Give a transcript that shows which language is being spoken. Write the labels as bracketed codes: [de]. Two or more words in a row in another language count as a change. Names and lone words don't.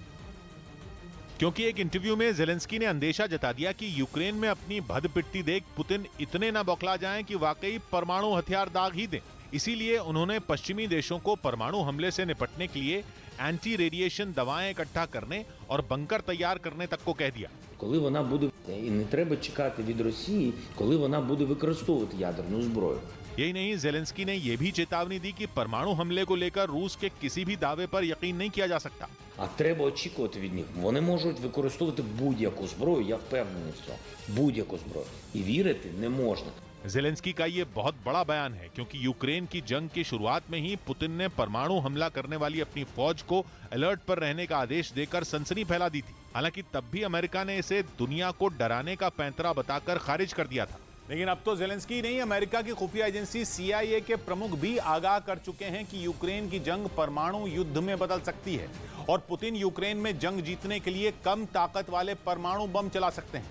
[hi] क्योंकि एक इंटरव्यू में जेलेंस्की ने अंदेशा जता दिया कि यूक्रेन में अपनी भदपिट्टी देख पुतिन इतने न बौखला जाएं कि वाकई परमाणु हथियार दाग ही दें। इसीलिए उन्होंने पश्चिमी देशों को परमाणु हमले से निपटने के लिए एंटी रेडिएशन दवाएं इकट्ठा करने और बंकर तैयार करने तक को कह दिया। [uk] Коли вона буде, і не треба чекати від Росії, коли вона буде використовувати ядерну зброю. [hi] यही नहीं, जेलेंस्की ने यह भी चेतावनी दी कि परमाणु हमले को लेकर रूस के किसी भी दावे पर यकीन नहीं किया जा सकता। [uk] А треба очікувати від них. Вони можуть використовувати будь-яку зброю, я впевнений в цьому. Будь-яку зброю. І вірити не можна. [hi] जेलेंस्की का ये बहुत बड़ा बयान है, क्योंकि यूक्रेन की जंग की शुरुआत में ही पुतिन ने परमाणु हमला करने वाली अपनी फौज को अलर्ट पर रहने का आदेश देकर सनसनी फैला दी थी। हालांकि तब भी अमेरिका ने इसे दुनिया को डराने का पैंतरा बताकर खारिज कर दिया था। लेकिन अब तो जेलेंस्की नहीं, अमेरिका की खुफिया एजेंसी CIA के प्रमुख भी आगाह कर चुके हैं कि यूक्रेन की जंग परमाणु युद्ध में बदल सकती है और पुतिन यूक्रेन में जंग जीतने के लिए कम ताकत वाले परमाणु बम चला सकते हैं।